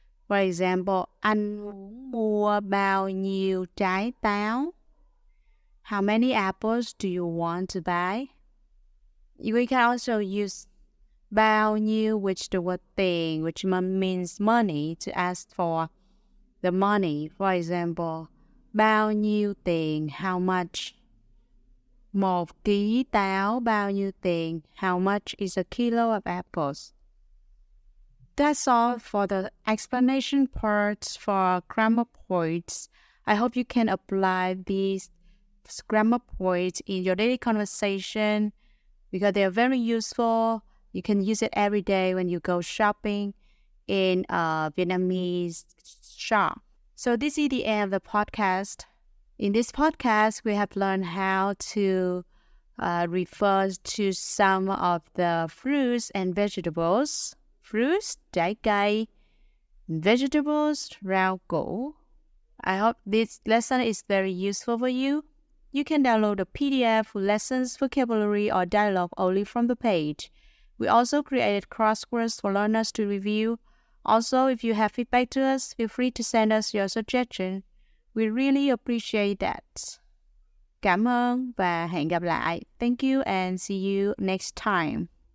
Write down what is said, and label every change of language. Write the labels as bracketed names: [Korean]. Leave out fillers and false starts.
[English] For example, [Vietnamese] anh muốn mua bao nhiêu trái táo? [English] How many apples do you want to buy? We can also use bao nhiêu with the word tiền, which means money, to ask for the money. For example, [Vietnamese] bao nhiêu tiền? [English] How much? [Vietnamese] Một ký táo bao nhiêu tiền? [English] How much is a kilo of apples? That's all for the explanation parts for grammar points. I hope you can apply these grammar points in your daily conversation because they are very useful. You can use it every day when you go shopping in a Vietnamese shop. So this is the end of the podcast. In this podcast, we have learned how to refer to some of the fruits and vegetables. Fruits, trái cây, vegetables, rau củ. I hope this lesson is very useful for you. You can download a PDF with lessons, vocabulary, or dialogue only from the page. We also created crosswords for learners to review. Also, if you have feedback to us, feel free to send us your suggestion. We really appreciate that. [Vietnamese] Cảm ơn và hẹn gặp lại. [English] Thank you and see you next time.